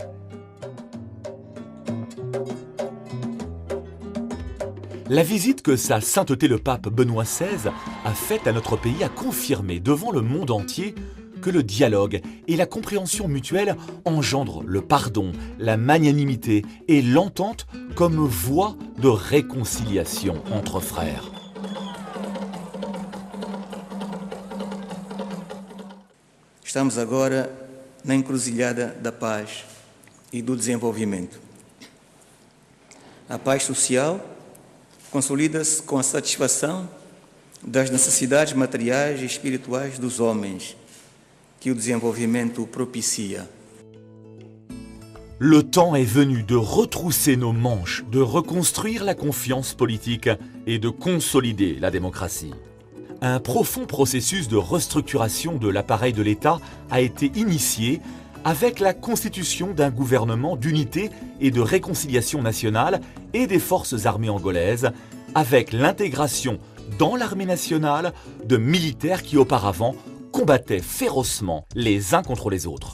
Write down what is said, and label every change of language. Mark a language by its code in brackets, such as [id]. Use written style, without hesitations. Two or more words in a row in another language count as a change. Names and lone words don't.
[fr] La visite que sa sainteté le pape Benoît XVI a faite à notre pays a confirmé devant le monde entier que le dialogue et la compréhension mutuelle engendrent le pardon, la magnanimité et l'entente comme voie de réconciliation entre frères. [pt] Estamos agora na encruzilhada da paz e do desenvolvimento. A paz social consolida-se com a satisfação das necessidades materiais e espirituais dos homens, que o desenvolvimento propicia. [fr] Le temps est venu de retrousser nos manches, de reconstruire la confiance politique et de consolider la démocratie. Un profond processus de restructuration de l'appareil de l'État a été initié avec la constitution d'un gouvernement d'unité et de réconciliation nationale et des forces armées angolaises, avec l'intégration dans l'armée nationale de militaires qui auparavant combattaient férocement les uns contre les autres.